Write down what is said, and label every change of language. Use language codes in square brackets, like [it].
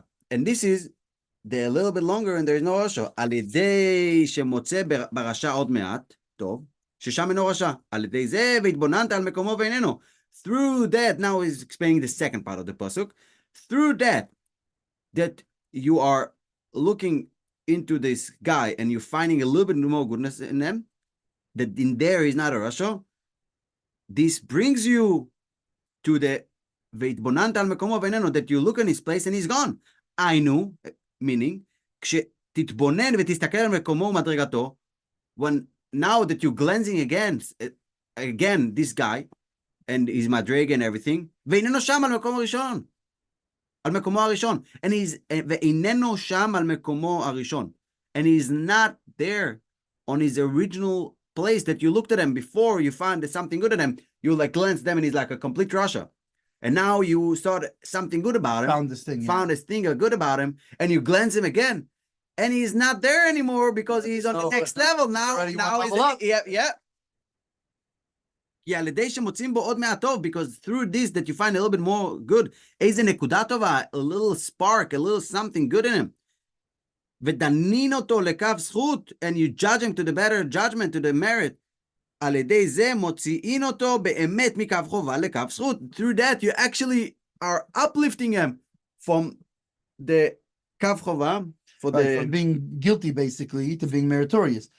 [en] And this is a little bit longer and there is no rasha. [he] על ידי שמוצא ברשע עוד מעט, טוב, ששם אינו רשע. על ידי זה והתבוננת על מקומו ואיננו. [en] Through that, now he's explaining the second part of the pasuk. Through that you are looking into this guy and you're finding a little bit more goodness in them, that in there is not a rasha. This brings you to the [he] והתבוננת על מקומו ואיננו, [en] that you look in his place and he's gone. [he] היינו, [en] meaning, [he] כשתתבונן ותסתכל על מקומו ומדרגתו, [en] when now that you're glancing again this guy, and his madrega and everything, [he] ואיננו שם על מקומו הראשון. על מקומו הראשון. ואיננו שם על מקומו הראשון. [en] And he's not there on his original place that you looked at him before you found something good at him. You like glance them and he's like a complete rasha. and now you saw something good about him, Found this thing. found this thing good about him, and you glance him again, and he's not there anymore because he's on the next level now. Now he's yeah. [he] כי על ידי שמוצאים בו עוד מעט טוב, [en] because through this that you find a little bit more good, [he] איזה נקודה טובה, [en] a little spark, a little something good in him. [he] ודנין אותו לקו זכות, [en] and you judge him to the better judgment, to the merit. [he] על ידי זה מוציאים אותו באמת מקו חובה לקו זכות. [en] Through that you actually are uplifting him from the [he] קו חובה, [en] from being guilty basically to being meritorious.